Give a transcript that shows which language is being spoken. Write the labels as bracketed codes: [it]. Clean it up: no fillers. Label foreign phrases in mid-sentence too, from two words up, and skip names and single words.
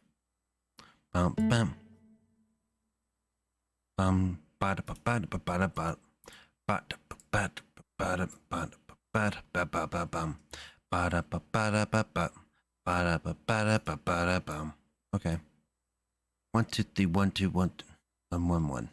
[en] Bum bum. Bum bada bada bada bada bada bada bada bada bada bada bum bada bada bada bada bada bada bum. Okay. 1 2 3 1 2 1 1 1 1.